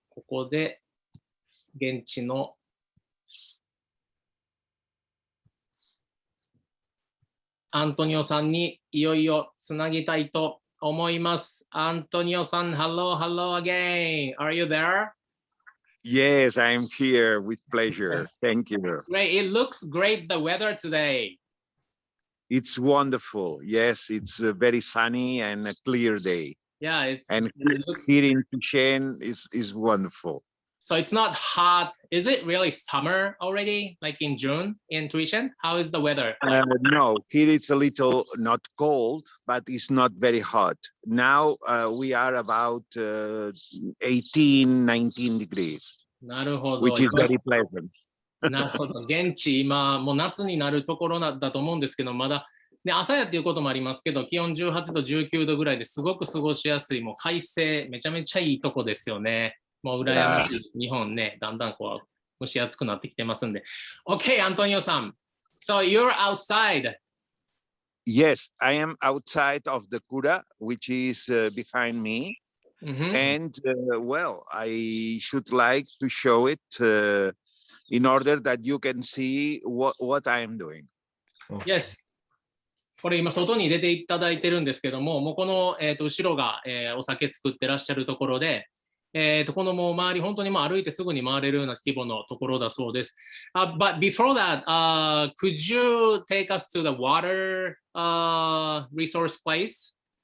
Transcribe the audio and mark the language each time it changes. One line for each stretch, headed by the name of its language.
Japanese: ここで現地のアントニオさんにいよいよつなぎたいと思います。
English: アントニオさん、hello again. Are you there? Yes, I'm here with pleasure. Thank you. Great. It looks great, the weather today. It's wonderful. Yes, it's a very sunny and a clear day. Yeah, and here in Tuixent is wonderful. So it's not hot. Is it really summer already, like in June in Tuixent? How is the weather? No, here it's a little not cold, but it's not very hot. Now we are about 18, 19 degrees,
Japanese: なるほど。
English: which is very pleasant.
Japanese: なるほど。現地、今、もう夏になるところだと思うんですけど、まだ、ね、朝やっていうこともありますけど、気温18度、19度ぐらいですごく過ごしやすい、もう快晴、めちゃめちゃいいとこですよね。もう羨ましいです。日本ね、だんだんこう蒸し暑くなってきてますんで。
English: OK、アントニオさん。So you're outside. Yes, I am outside of the Cura, which is behind me. And well, I should like to show it in order that you can see what I am doing. Yes.
Japanese: これ今外に出ていただいてるんですけども、もうこの、後ろが、お酒作ってらっしゃるところで、このもう周り本当にもう歩いてすぐに回れるような規模のところだそうです。
English: But before that, could you take us to the water resource place?